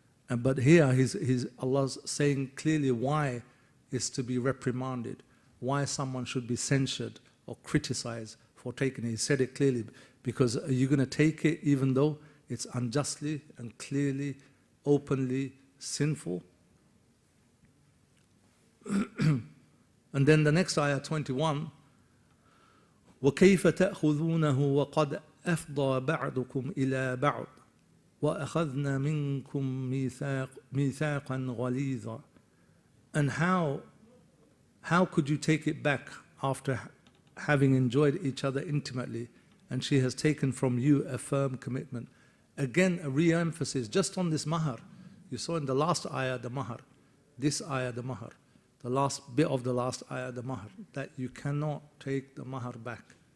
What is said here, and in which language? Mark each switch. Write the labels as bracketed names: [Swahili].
[English] But here, Allah's saying clearly why it's to be reprimanded, why someone should be censured or criticized for taking it. He said it clearly, because are you going to take it even though it's unjustly and clearly, openly sinful? And then the next ayah, 21, [Arabic] وَكَيْفَ تَأْخُذُونَهُ وَقَدْ أَفْضَى بَعْضُكُمْ إِلَى بَعْضٍ وَأَخَذْنَا مِنْكُمْ مِيثَاقًا غَلِيظًا. [English] And how could you take it back after having enjoyed each other intimately and she has taken from you a firm commitment? Again, a re-emphasis just on this mahar. You saw in the last ayah the mahar, this ayah the mahar, the last bit of the last ayah the mahar, that you cannot take the mahar back.